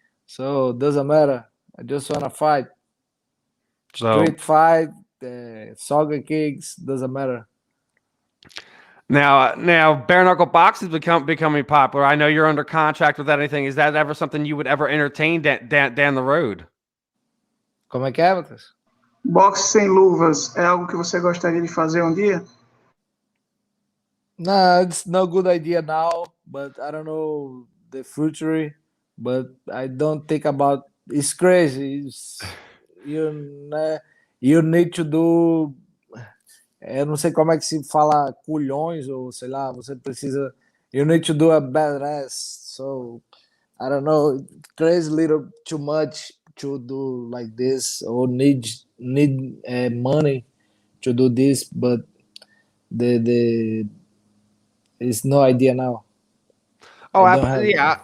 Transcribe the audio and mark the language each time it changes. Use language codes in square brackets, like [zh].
[en] So it doesn't matter. I just wanna fight. So Street fight, soccer kicks, doesn't matter. Now, bare knuckle boxing is becoming popular. I know you're under contract with anything. Is that ever something you would ever entertain down the road? [pt] Como é que é, Matheus? Boxe sem luvas é algo que você gostaria de fazer um dia? [en] No, it's no good idea now, but I don't know the future. But I don't think about. It's crazy. You need to do. [pt] Eu não sei como é que se fala culhões ou sei lá. Você precisa. [en] You need to do a badass. So I don't know. Crazy little too much to do like this or need money to do this, but the it's no idea now. Oh, yeah.